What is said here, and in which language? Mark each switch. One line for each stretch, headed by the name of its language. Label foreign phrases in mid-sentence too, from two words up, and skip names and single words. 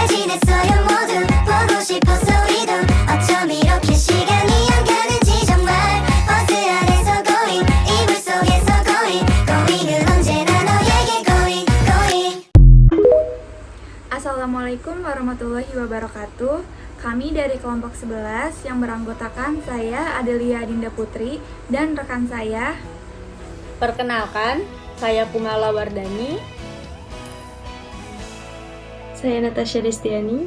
Korean: 반했어요 모두 보고 싶었어 우리도 어쩜 이렇게 시간이 안 가는지 정말 버스 안에서 going 이불 속에서 going은 언제나 너에게 going.
Arabic: السلام عليكم ورحمة الله وبركاته.
Indonesian: Kami dari kelompok 11 yang beranggotakan saya Adelia Dinda Putri dan rekan saya. Perkenalkan, saya Kumala Wardani. Saya Natasha Destiani.